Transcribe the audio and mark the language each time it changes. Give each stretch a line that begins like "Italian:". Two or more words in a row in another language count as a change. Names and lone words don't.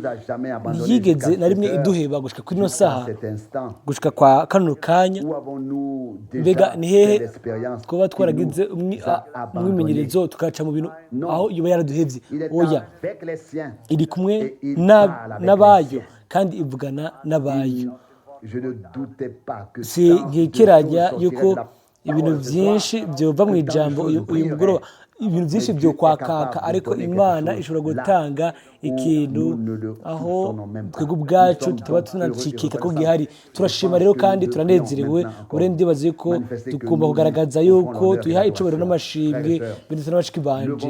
Rundi: Ntiyigeze na rimwe iduheba gushika kuri ino saha, gushika kwa kano kanya. Mbega ni hehe twaba twaragize umwimenyerezo tukaca mu bintu aho yoba yaraduhevye? Oya, iri kumwe n'abayo kandi ivugana n'abayo. Si nkikeranya yuko ibintu byinshi byova mu ijambo uyu mugoroba, ibintu byinshi byo kwakaka, ariko Imana ishobora gutanga ikintu aho twebwe ubwacu tutaba tunacikika ko gihari. Turashima rero kandi turanezerewe. Ubundi bazi ko tugomba kugaragaza yuko tuyiha icubahiro n'amashimwe ndetse n'abashiki banje.